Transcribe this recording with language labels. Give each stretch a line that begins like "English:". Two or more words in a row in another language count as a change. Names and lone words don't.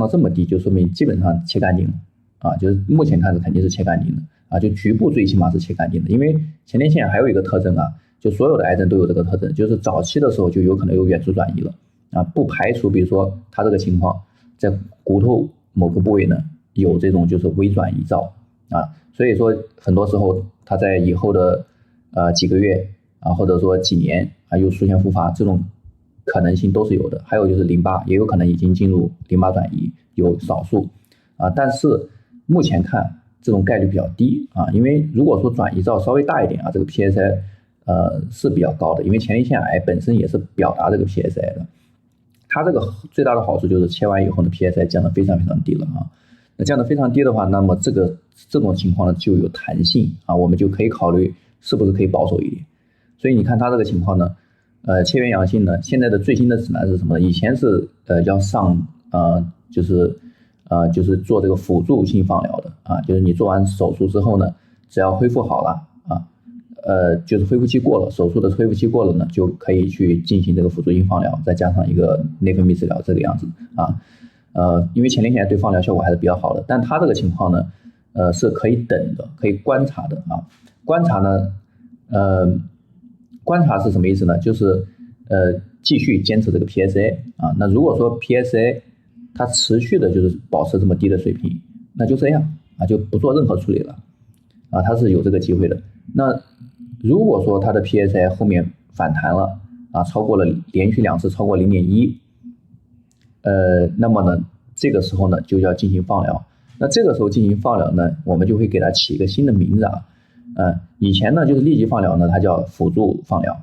Chinese: 這麼低，就說明基本上切乾淨了啊，就是目前看着肯定是切乾淨的啊，就局部最起碼是切乾淨的，因為前列腺還有一個特徵啊，就所有的癌症都有這個特徵，就是早期的時候就有可能有遠處轉移了啊，不排除比如說它這個情況在骨頭某個部位呢有這種就是微轉移灶啊，所以說很多時候它在以後的幾個月啊，或者說幾年啊，又出现復發，這種可能性都是有的。還有就是淋巴也有可能已經進入淋巴轉移，有少數啊，但是目前看這種概率比較低啊，因為如果說轉移灶稍微大一點啊，這個 PSA 是比較高的，因為前列腺癌本身也是表達這個 PSA 的，它這個最大的好處就是切完以後呢 PSA 降得非常非常低了啊，那降得非常低的話，那麼這種情況呢就有彈性啊，我们就可以考慮是不是可以保守一點。所以你看它這個情況呢，切緣陽性呢，現在的最新的指南是什麼呢？以前是要上就是做這個輔助性放療的啊，就是你做完手術之後呢，只要恢復好了啊，就是恢復期過了，手術的恢復期過了呢，就可以去進行這個輔助性放療，再加上一個內分泌治療這個樣子啊，因為前列腺癌對放療效果還是比較好的，但它這個情況呢，是可以等的，可以觀察的啊，觀察呢，觀察是什麼意思呢？就是繼續堅持這個 PSA 啊，那如果說 PSA 它持續的就是保持這麼低的水平，那就這樣啊，就不做任何處理了啊，它是有這個機會的。那如果說它的 PSA 後面反彈了啊，超過了連續2次超過0.1，那麼呢， 這個時候呢就要進行放療。那這個時候进行放療呢，我們就會給它起一個新的名字啊。以前呢就是立即放疗呢，它叫輔助放療。